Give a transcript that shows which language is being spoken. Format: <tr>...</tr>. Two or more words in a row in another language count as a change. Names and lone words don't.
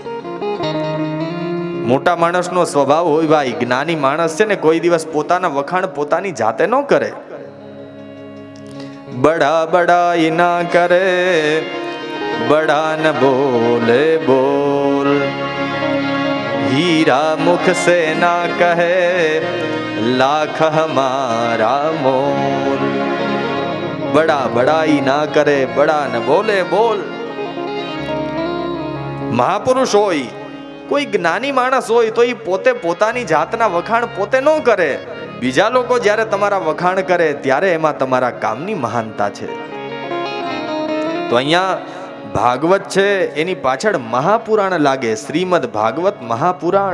<gu>મોટા માણસનો સ્વભાવ હોય ભાઈ, જ્ઞાની માણસ છે ને કોઈ દિવસ પોતાના વખાણ પોતાની જાતે ન કરે.</gu> <hi>बड़ा बड़ाई ना करे, बड़ा न बोले बोल, हीरा मुख से ना कहे लाख हमारा मोल. बड़ा बड़ाई ना करे, बड़ा न बोले बोल.</hi> <gu>મહાપુરુષ હોય, કોઈ જ્ઞાની માણસ હોય તો એ પોતે પોતાની જાતના વખાણ પોતે ન કરે. બીજા લોકો જ્યારે તમારા વખાણ કરે ત્યારે એમાં તમારા કામની મહાનતા છે. તો અહીંયા ભાગવત છે એની પાછળ મહાપુરાણ લાગે, શ્રીમદ ભાગવત મહાપુરાણ.</gu>